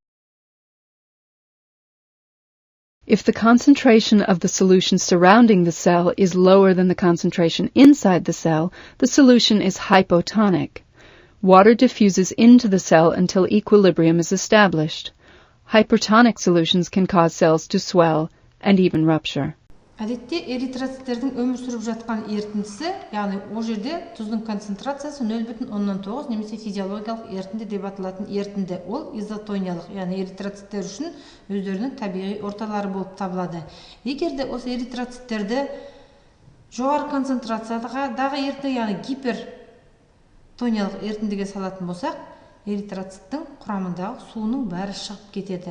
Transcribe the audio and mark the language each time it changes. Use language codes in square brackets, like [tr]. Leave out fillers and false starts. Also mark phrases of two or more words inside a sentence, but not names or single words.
[en] If the concentration of the solution surrounding the cell is lower than the concentration inside the cell, the solution is hypotonic. Water diffuses into the cell until equilibrium is established. Hypertonic solutions can cause cells to swell, and even rupture. [kk] Әдетте эритроциттердің өмір сүріп жатқан ерітіндісі, яғни ол жерде тұздың концентрациясы 0,9 немесе физиологиялық ерітінді деп аталатын ерітінді. Ол изотониялық, яғни эритроциттер үшін өздерінің табиғи орталары болып табылады. Егер де осы эритроциттерді жоғары концентрациядағы ерітінді, яғни гипертониялық ерітіндіге салатын болсақ, эритроциттің құрамындағы суының бәрі шығып кетеді.